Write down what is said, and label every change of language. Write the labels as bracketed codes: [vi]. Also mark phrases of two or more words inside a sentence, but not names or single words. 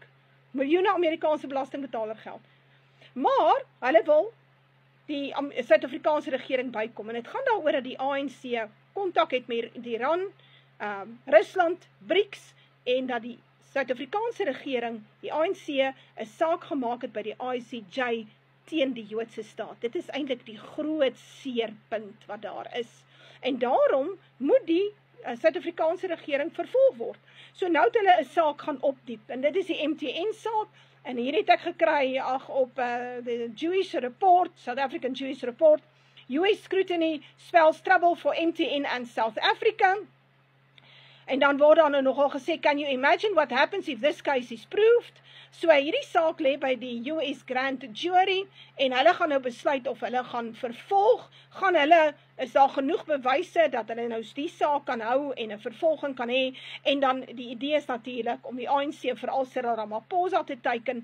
[af] Miljoene Amerikaanse belastingbetaler geld. Maar, hulle wil die Suid-Afrikaanse regering bykom, en het gaan daaroor dat die ANC kontak het met Iran, Rusland, BRICS, en dat die Suid-Afrikaanse regering, die ANC, 'n saak gemaak het by die ICJ teen die Joodse staat. Dit is eintlik die groot seerpunt wat daar is. En daarom moet die Suid-Afrikaanse regering vervolg word. So nou het hulle 'n saak gaan opdiep, en dit is die MTN saak, en hier het ek gekry, op the Jewish Report, South African Jewish Report, US scrutiny spells trouble for MTN and South Africa. En dan word dan nogal gesê, [en] can you imagine what happens if this case is proved? [af] So hierdie saak lê by die US Grand Jury, en hulle gaan nou besluit of hulle gaan vervolg, is daar genoeg bewyse dat hulle nou die saak kan hou en 'n vervolging kan hê, en dan die idee is natuurlik om die ANC veral Cyril Ramaphosa te teiken.